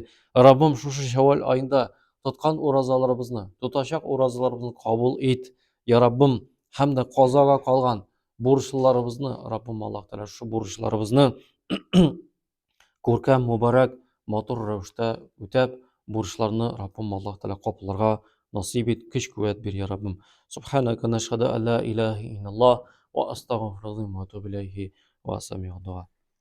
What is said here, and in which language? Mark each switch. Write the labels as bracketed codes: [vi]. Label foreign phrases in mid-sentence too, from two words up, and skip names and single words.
[tt] Раббым шушы Шәввал аенда тоткан уразаларыбызны, тутачак уразаларыбызны кабул ит. Я Раббым, һәм дә казага калган бурычларыбызны, Раббым Аллаһ Тәгалә, шу бурычларыбызны күркәм, мубарак, матур рәвештә үтәп, бурычларны Раббым Аллаһ Тәгалә капларга насыйп ит, көч-куәт бир, я Раббым. [ar] سبحانك نشهد أن لا إله إلا الله وأستغفر الله وأتوب إليه وسميع الدعاء.